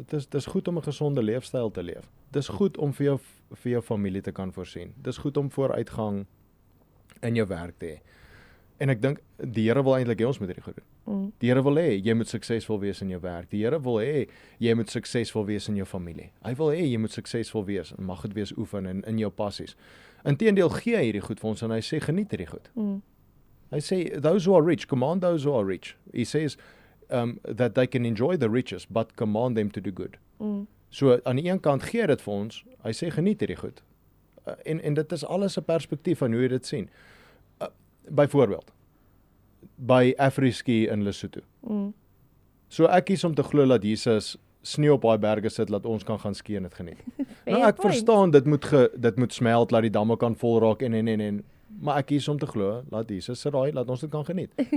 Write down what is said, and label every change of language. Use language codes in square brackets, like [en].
[af] Dis goed om 'n gesonde leefstyl te leef. Dis goed om vir jou familie te kan voorsien. Dis goed om vooruitgang in jou werk te hê. En ek dink die Here wil eintlik hê ons moet hierdie goed doen. Die Here wil hê jy moet suksesvol wees in jou werk. Die Here wil hê jy moet suksesvol wees in jou familie. Hy wil hê jy moet suksesvol wees en mag dit wees oefen in jou passies. Inteendeel gee hy hierdie goed vir ons en hy sê geniet hierdie goed. Hy sê [en] those who are rich, command those who are rich. He says that they can enjoy the riches but command them to do good. [af] So aan die een kant gee dit vir ons, hy sê geniet hierdie goed. En dit is alles 'n perspektief van hoe jy dit sien. Byvoorbeeld by Afri-Ski in Lesotho. So ek kies om te glo dat Jesus sneeu op daai berge sit laat ons kan gaan ski en dit geniet. Nou ek verstaan dit moet smelt laat die damme kan vol raak en maar ek kies om te glo laat Jesus sit daai laat ons dit kan geniet.